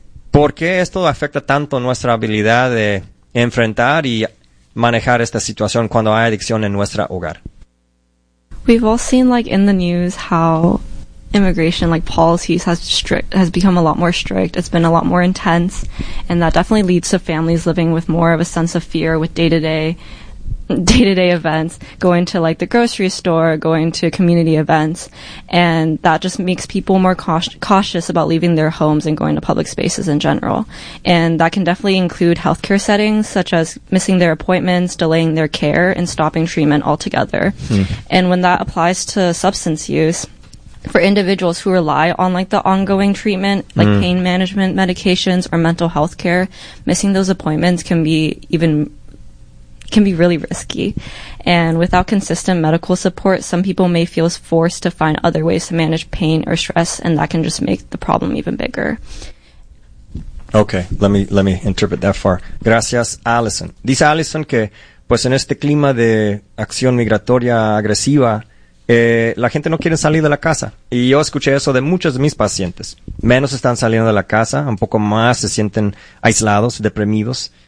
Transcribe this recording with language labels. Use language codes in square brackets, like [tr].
[es] ¿Por qué esto afecta tanto nuestra habilidad de enfrentar y manejar esta situación cuando hay adicción en nuestro hogar? [en] We've all seen, like, in the news how immigration, like, policies has become a lot more strict. It's been a lot more intense, and that definitely leads to families living with more of a sense of fear with day-to-day events, going to, like, the grocery store, going to community events, and that just makes people more cautious about leaving their homes and going to public spaces in general. And that can definitely include healthcare settings, such as missing their appointments, delaying their care, and stopping treatment altogether. And when that applies to substance use, for individuals who rely on, like, the ongoing treatment, like pain management medications or mental health care, missing those appointments can be really risky. And without consistent medical support, some people may feel forced to find other ways to manage pain or stress, and that can just make the problem even bigger. Okay, let me interpret that far. [es] Gracias, Allison. Dice Allison que, pues en este clima de acción migratoria agresiva, la gente no quiere salir de la casa. Y yo escuché eso de muchos de mis pacientes. Menos están saliendo de la casa, un poco más se sienten aislados, deprimidos.